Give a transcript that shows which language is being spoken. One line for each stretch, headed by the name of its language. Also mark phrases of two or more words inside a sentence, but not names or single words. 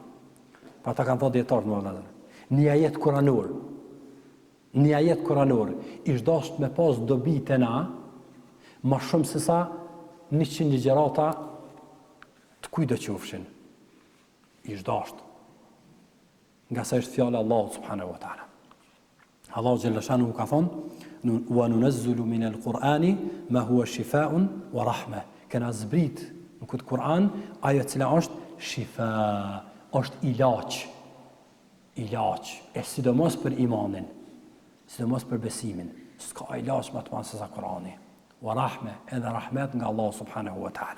Albanian: Pa ta kanë thënë dietarët më vëllezër. Një ajet kuranor I dashur me pas dobi te na, më shumë se sa 100 ligjërata të kujt do qofshin. I dashur. Nga sa është fjala Allah
Arabic: سبحانه وتعالى.
Albanian: Allah
Arabic: جل شأنه
Albanian: ka thonë:
Arabic: "وننزل من القرآن ما هو شفاء ورحمة."
Albanian: Kena zbrit në këtë Kur'an ajo e cila është shifa, është ilaç, e sidomos për imanin, sidomos për besimin. S'ka ilaç më të madh se sa Kur'ani.
Arabic: ورحمة,
Albanian: edhe rahmet nga Allah
Arabic: سبحانه وتعالى.